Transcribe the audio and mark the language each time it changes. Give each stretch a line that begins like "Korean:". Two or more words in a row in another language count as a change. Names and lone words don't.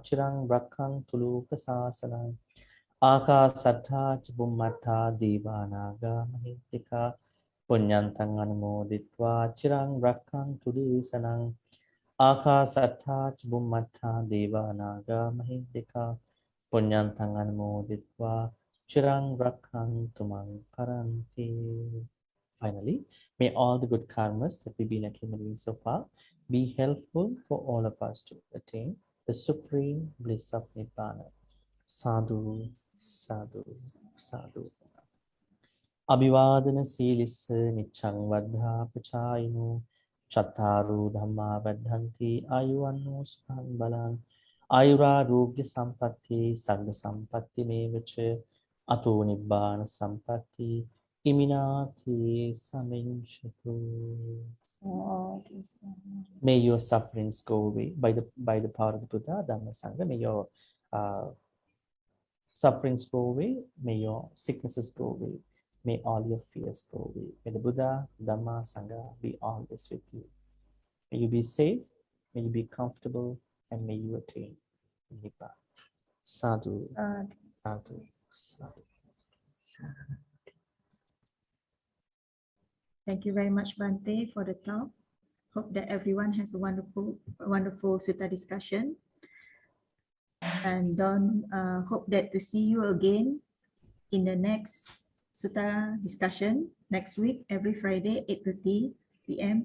Pali: chirang rakhantu lokasasanam Akasattha ca bhummattha devanaga mahittika punyantang anumoditva chirang rakhantu desanam Akasattha ca bhummattha devanaga mahittika punyantang anumoditva chirang rakhantu mang paranti.
English: Finally, may all the good karmas that we've been accumulating so far be helpful for all of us to attain the supreme bliss of Nibbana.
Pali: Sadhu, sadhu, sadhu. Abhivadana silissa nichang vadha pachayino chattaru dhamma vadhanti ayuvanno sukhan balan ayurarogya sampatti sagga sampatti mevacha ato nibbana sampatti Iminati Saminchatu.
English: May your sufferings go away by the power of the Buddha, Dhamma, Sangha. May your sufferings go away. May your sicknesses go away. May all your fears go away. May the Buddha, Dhamma, Sangha be always with you. May you be safe. May you be comfortable, and may you attain Nibbana.
Pali: Sadhu, sadhu, sadhu.
English: Thank you very much, Bhante, for the talk. Hope that everyone has a wonderful Sutta discussion. And hope that to see you again in the next Sutta discussion next week, every Friday, 8:30 p.m.